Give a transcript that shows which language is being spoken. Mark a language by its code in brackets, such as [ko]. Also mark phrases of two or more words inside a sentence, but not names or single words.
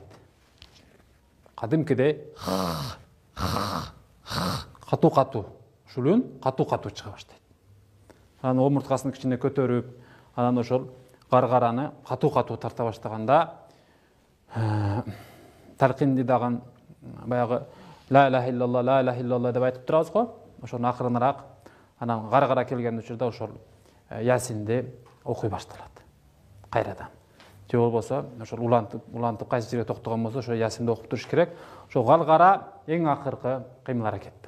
[ky] Кадимкидей катуу, ушул үн катуу чыга баштайт. анан омурткасын кичине көтөрүп, анан ошол каргараны катуу тарта баштаганда талкинди дагы баягы [ar] لا إله إلا الله [ky] деп айтып турабыз го. Ошону акырыныраак анан каргара келген учурда ошол Ясинди окуй башталат кайрадан. Же болбосо ошол улантып кайсы жерге токтогон болсо ошо Ясинди окуп туруш керек. Ошо каргара эң акыркы кыймыл аракет.